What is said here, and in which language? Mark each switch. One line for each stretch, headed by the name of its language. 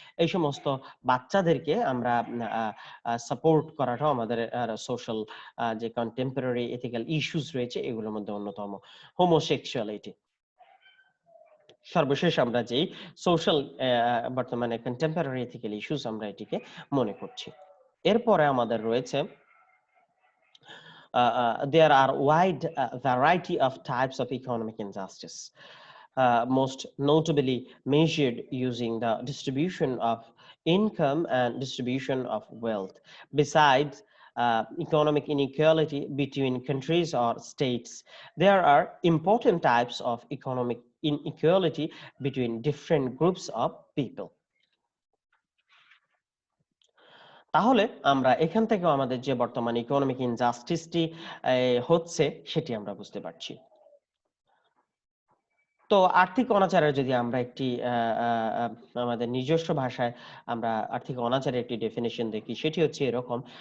Bangla: এই সমস্ত বাচ্চাদেরকে আমরা আ আ সাপোর্ট করাটাও আমাদের সোশ্যাল যে কন্টেম্পোরারি এথিক্যাল ইস্যুস রয়েছে এগুলোর মধ্যে অন্যতম। হোমোসেক্সুয়ালিটি। সর্বশেষ আমরা যেই সোশ্যাল বর্তমানে কন্টেম্পোরারি এথিক্যাল ইস্যুস আমরা এটিকে মনে করছি। এরপরে আমাদের রয়েছে
English: there are wide variety of types of economic injustice, most notably measured using the distribution of income and distribution of wealth. Besides economic inequality between countries or states, there are important types of economic inequality between different groups of people.
Bangla: তাহলে আমরা এখান থেকেও আমাদের যে বর্তমান economic ইনজাস্টিসটি হচ্ছে সেটি আমরা বুঝতে পারছি। তো আর্থিক অনাচারের যদি আমরা একটি আ আ আ আমাদের নিজস্ব ভাষায় আমরা আর্থিক অনাচারের একটি ডেফিনিশন দেখি সেটি হচ্ছে এরকম।